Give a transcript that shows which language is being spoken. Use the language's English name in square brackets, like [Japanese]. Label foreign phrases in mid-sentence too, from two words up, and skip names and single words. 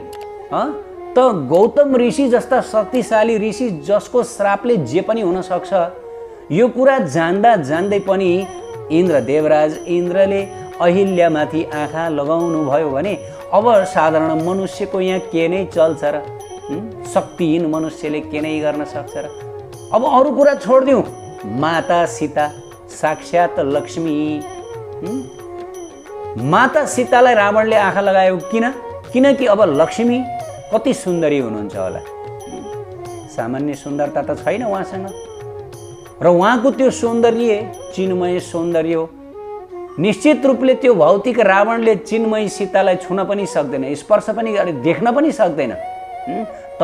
[Nepali] त गौतम ऋषि जस्ता शक्तिशाली ऋषि जसको श्रापले जे पनि हुन सक्छ, यो कुरा जान्दै पनि देवराज इन्द्रले अहिल्यामाथि आँखा लगाउनु भयो भने अब साधारण मनुष्यको यहाँ के नै चल्छ र? शक्तिहीन मनुष्यले के नै गर्न सक्छ र? अब अरू कुरा छोडिदिउँ, माता सीता साक्षात लक्ष्मी। माता सीतालाई रावणले आँखा लगायो किनकि अब लक्ष्मी कति सुन्दरी हुनुहुन्छ होला। सामान्य सुन्दरता त छैन उहाँसँग, र उहाँको त्यो सौन्दर्य चिन्मय सौन्दर्य हो। निश्चित रूपले त्यो भौतिक रावणले चिन्मय सीतालाई छुन पनि सक्दैन, स्पर्श पनि देख्न पनि सक्दैन।